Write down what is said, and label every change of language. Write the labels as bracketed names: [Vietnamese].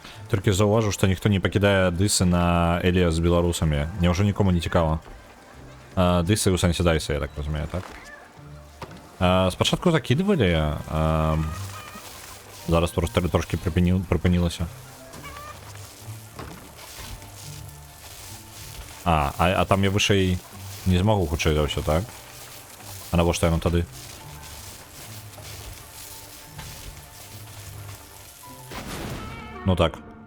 [Belarusian] Толькі заўважу, што ніхто не пакідае дысы на Элія з беларусамі. Няўжо нікому не цікава. Дысы ў сэнсе дайса, я так разумею, так? [Ukrainian] Спачатку закидывалі, зараз трошки припинілося. [Belarusian] А там я вышэй не змогу хутчэй за ўсё, так? А навошта яно тады? Ну так.